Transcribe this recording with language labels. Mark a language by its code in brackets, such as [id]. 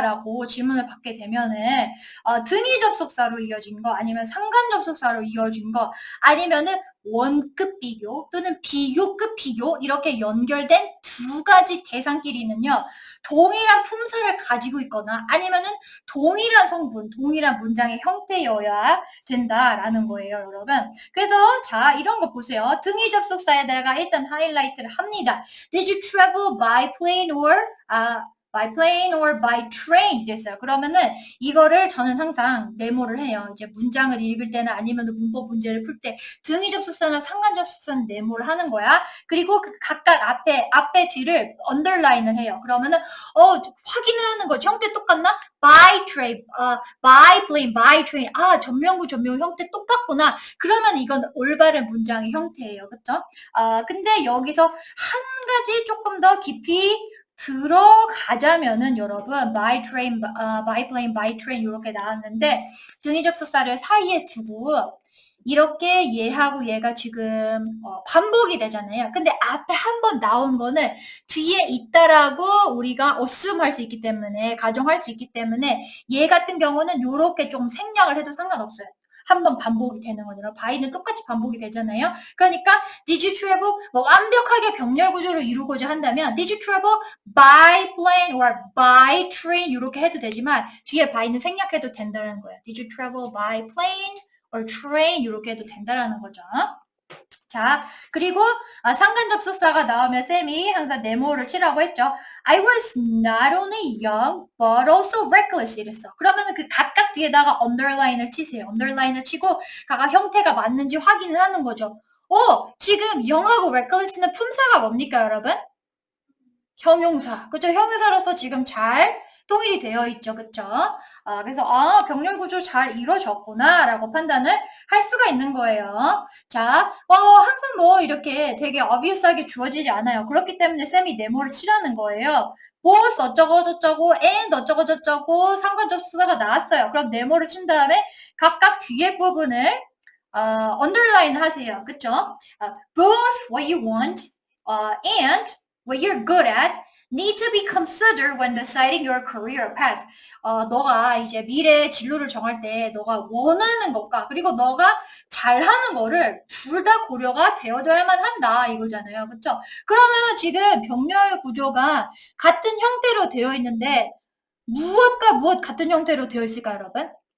[ko] 라고 질문을 받게 되면은, 등위 접속사로 이어진 거, 아니면 상관 접속사로 이어진 거, 아니면은 원급 비교 또는 비교급 비교 이렇게 연결된 두 가지 대상끼리는요. 동일한 품사를 가지고 있거나 아니면은 동일한 성분, 동일한 문장의 형태여야 된다라는 거예요, 여러분. 그래서 자, 이런 거 보세요. 등위 접속사에다가 일단 하이라이트를 합니다. [en] Did you travel by plane or by train [ko] 됐어요. 그러면은 이거를 저는 항상 메모를 해요. 이제 문장을 읽을 때나 아니면 문법 문제를 풀 때 등위 접속사나 상관 접속사는 메모를 하는 거야. 그리고 그 각각 앞에 뒤를 언더라인을 해요. 그러면은 확인을 하는 거죠. 형태 똑같나? [en] by train, by plane, by train. [ko] 전명구 형태 똑같구나. 그러면 이건 올바른 문장의 형태예요. 그쵸? 근데 여기서 한 가지 조금 더 깊이 들어가자면은 여러분 [en] by train, by plane, by train [ko] 이렇게 나왔는데 등위 접속사를 사이에 두고 이렇게 얘하고 얘가 지금 반복이 되잖아요. 근데 앞에 한 번 나온 거는 뒤에 있다라고 우리가 assume 할 수 있기 때문에 가정할 수 있기 때문에 얘 같은 경우는 이렇게 좀 생략을 해도 상관없어요. 한 번 반복이 되는 거죠. by는 똑같이 반복이 되잖아요. 그러니까 [en] did you travel [ko] 완벽하게 병렬 구조를 이루고자 한다면 [en] did you travel by plane or by train [ko] 이렇게 해도 되지만 뒤에 by는 생략해도 된다는 거예요. [en] did you travel by plane or train [ko] 이렇게 해도 된다라는 거죠. 자, 그리고 상관 접속사가 나오면 쌤이 항상 네모를 치라고 했죠. [en] I was not only young but also reckless [ko] 이랬어. 그러면 그 각각 뒤에다가 underline을 치세요. underline을 치고 각각 형태가 맞는지 확인을 하는 거죠. 지금 young하고 reckless는 품사가 뭡니까, 여러분? 형용사. 그죠? 형용사로서 지금 잘 통일이 되어 있죠. 그쵸? 그래서 병렬 구조 잘 이루어졌구나 라고 판단을 할 수가 있는 거예요. 자, 항상 이렇게 되게 obvious하게 주어지지 않아요. 그렇기 때문에 쌤이 네모를 치라는 거예요. both 어쩌고 저쩌고 and 어쩌고 저쩌고 상관 접속사가 나왔어요. 그럼 네모를 친 다음에 각각 뒤에 부분을 underline 하세요. 그쵸? [en] both what you want and what you're good at need to be considered when deciding your career path. [ko] 너가 이제 미래 진로를 정할 때 너가 원하는 것과 그리고 너가 잘하는 거를 둘 다 고려가 되어져야만 한다 이거잖아요. 그렇죠? 그러면 지금 병렬 구조가 같은 형태로 되어 있는데 무엇과 무엇 같은 형태로 되어 있을까요, 여러분?